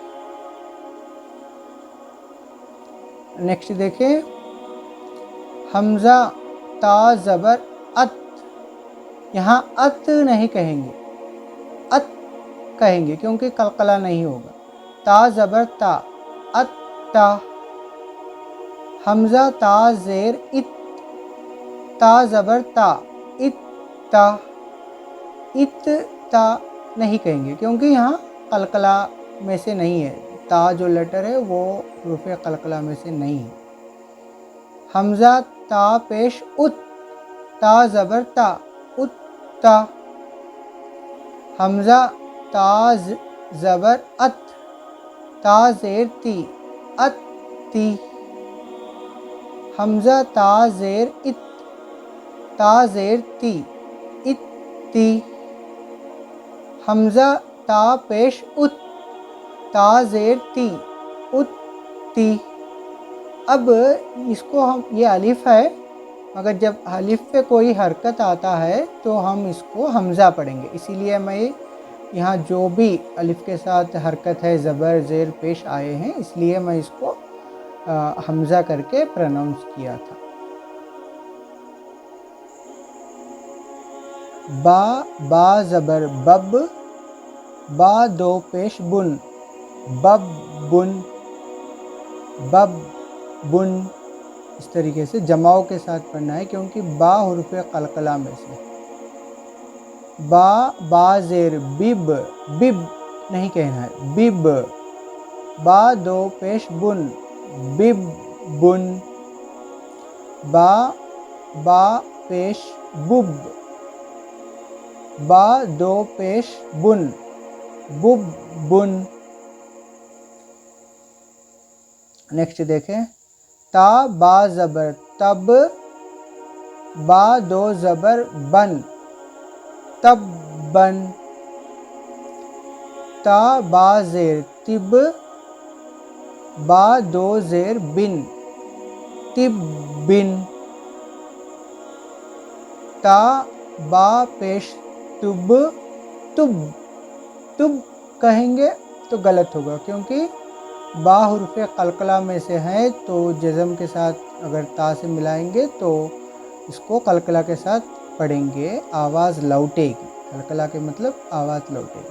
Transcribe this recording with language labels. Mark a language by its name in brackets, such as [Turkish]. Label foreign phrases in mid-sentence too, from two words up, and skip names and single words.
[Urdu] نیکسٹ دیکھیں، حمزہ تا زبر ات، یہاں ات نہیں کہیں گے، ات کہیں گے کیونکہ قلقلہ نہیں ہوگا، تا زبر تا، ات تا۔ حمزہ تا زیر ات، تا زبر تا، ات تا، ات تا نہیں کہیں گے کیونکہ یہاں قلقلہ میں سے نہیں ہے، تا جو لیٹر ہے وہ حروف قلقلہ میں سے نہیں ہے۔ حمزہ تا پیش ات، تا زبر تا، ات تا۔ حمزہ تا زبر ات، تا زیر تی، ات تی۔ حمزہ تا زیر ات، تا زیر تی، ات تی۔ حمزہ تا پیش ات، تا زیر تی، ات تی۔ اب اس کو یہ الف ہے، مگر جب الف پہ کوئی حرکت آتا ہے تو ہم اس کو حمزہ پڑھیں گے، اسی لیے میں یہاں جو بھی الف کے ساتھ حرکت ہے، زبر زیر پیش آئے ہیں، اس لیے میں اس کو حمزہ کر کے پروننس کیا تھا۔ با، با زبر بب، با دو پیش بن، بب بن، بب بن۔ اس طریقے سے جماؤ کے ساتھ پڑھنا ہے کیونکہ با حروف قلقلہ میں سے۔ با، با زیر بب، بب نہیں کہنا ہے، بب۔ با دو پیش بن، بب بن۔ با، با پیش بب، با دو پیش بن، بب بن۔ نیکسٹ دیکھیں، تا با زبر تب، با دو زبر بن تب بن، تا با زیر تب، با دو زیر بن تب بن، تا با پیش تب تب، تب کہیں گے تو غلط ہوگا کیونکہ با حروف قلقلہ میں سے ہے، تو جزم کے ساتھ اگر تا سے ملائیں گے تو اس کو قلقلہ کے ساتھ پڑھیں گے، آواز لوٹے گی، قلقلہ کے مطلب آواز لوٹے گی۔